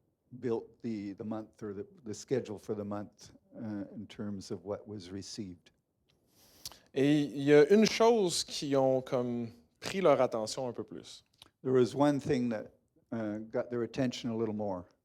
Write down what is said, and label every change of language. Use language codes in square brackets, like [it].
[en] Built the month or the schedule for the month in terms of what was received. [fr] Et il y a une chose qui ont comme pris leur attention un peu plus. [en] There was one thing that got their attention a little more.